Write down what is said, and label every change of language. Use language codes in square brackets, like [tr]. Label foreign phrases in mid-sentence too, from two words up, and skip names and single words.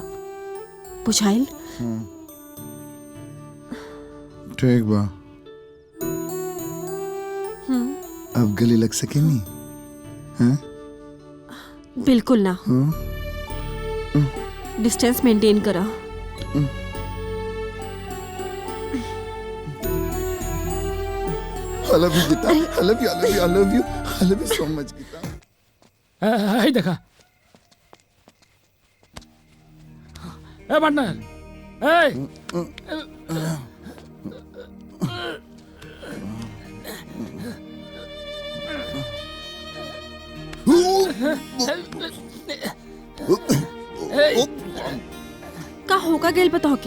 [bho] बुझाइल? ठीक बा। अब गले लग सके नहीं? हाँ? बिल्कुल ना। [en] distance maintain [bho] करा। [en] I love you गीता, I love you, I love you, I love you, I love you so much गीता। [bho] हाय देखा, ए पार्टनर, का होगा गेल बताओ के?